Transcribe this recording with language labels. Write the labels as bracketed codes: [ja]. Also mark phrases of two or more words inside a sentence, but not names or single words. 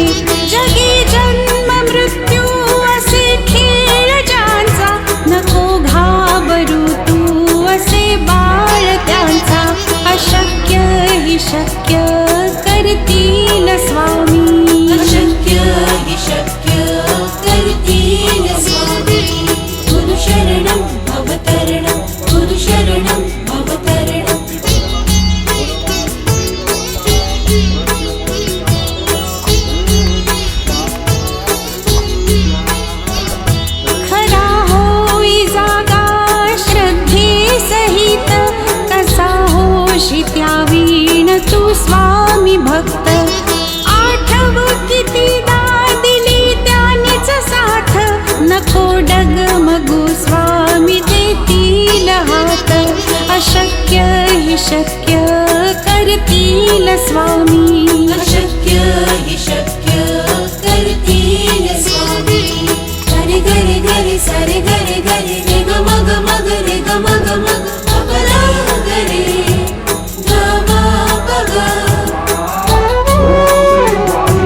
[mr] जगी जन्म मृत्यू असे खेळ ज्यांचा नको घाबरू तू असे बाळ त्यांचा. अशक्य ही शक्य करतील स्वामी अशक्य हि शक्य करतील स्वामी. [sa] गुरु शरणं भवतरणं गुरु शरणं भवतरणं. [mr] खरा होई जागा श्रद्धे सहित कसा होशी त्या वीण तू स्वामी भक्त. आठव कितीदा दिली त्यानेच साथ नको डगमगू स्वामी देतील हात. अशक्य हि शक्य करतील स्वामी अशक्य हि शक्य करतील स्वामी. गरे गरे गरे सरे गरे गरे रे ग मग मग रे ग मग मग अपरा गरे ग मा ग.